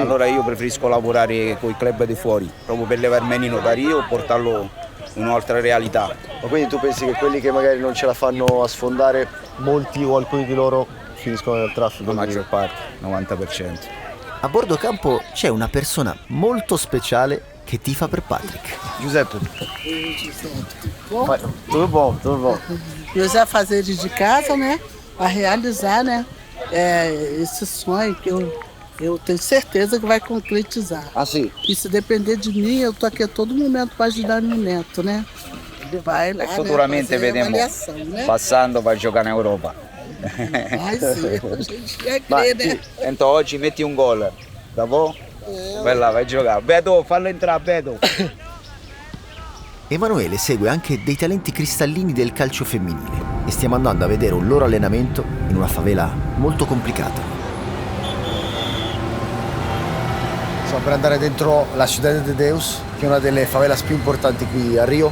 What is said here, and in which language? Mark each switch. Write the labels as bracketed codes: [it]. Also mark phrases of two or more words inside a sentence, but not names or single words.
[it] Allora io preferisco lavorare con i club di fuori, proprio per levare il menino da Rio e portarlo in un'altra realtà. Ma quindi tu pensi che quelli che magari non ce la fanno a sfondare, molti o alcuni di loro finiscono nel traffico? La maggior parte, 90%. A bordo campo c'è una persona molto speciale che tifa per Patrick. Giuseppe. [pt] Tudo bom, tudo bom. Meus afazeres de casa, né? A realizar, né? Esse sonho que eu tenho certeza que vai concretizar. [it] Ah, sì? [pt] E se depender de mim, eu tô aqui a todo momento para ajudar meu neto, né? Ele vai lá, Futuramente né, [it] vedremo [pt] né? [it] passando per giocare in Europa. [pt] Ai, sim, a gente quer [it] Ma [pt] crer, né? [it] Então oggi metti un gol, da voi? Vai là, vai a giocare. Beto, fallo entrare, Beto. Emanuele segue anche dei talenti cristallini del calcio femminile e stiamo andando a vedere un loro allenamento in una favela molto complicata. Stiamo per andare dentro la Ciudad de Deus, che è una delle favelas più importanti qui a Rio.